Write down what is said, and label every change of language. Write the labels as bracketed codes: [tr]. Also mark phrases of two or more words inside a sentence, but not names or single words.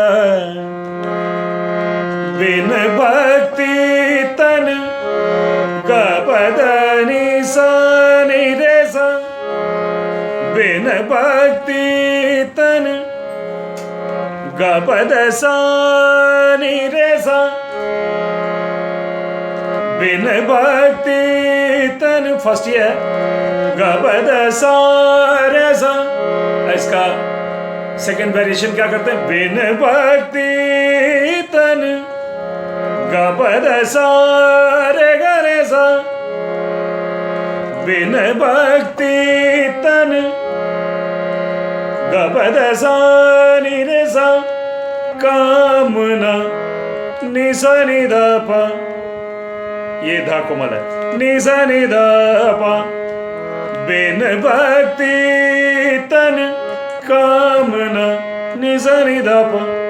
[hi] बिन भक्ति तन ग पद नि सा नि रे सा, बिन भक्ति तन ग पद सा नि रे सा, बिन भक्ति तन फर्स्ट ये ग पद सा रे सा। इसका [en] second variation [hi] क्या करते हैं, बिन भक्ति तन ग पद सा रे ग रे सा, बिन भक्ति तन ग पद सा नि रे सा, कामना नि सा नि ध प, ये धा कोमल है, नि सा नि ध प, बिन भक्ति तन कामना नि सा नि ध प,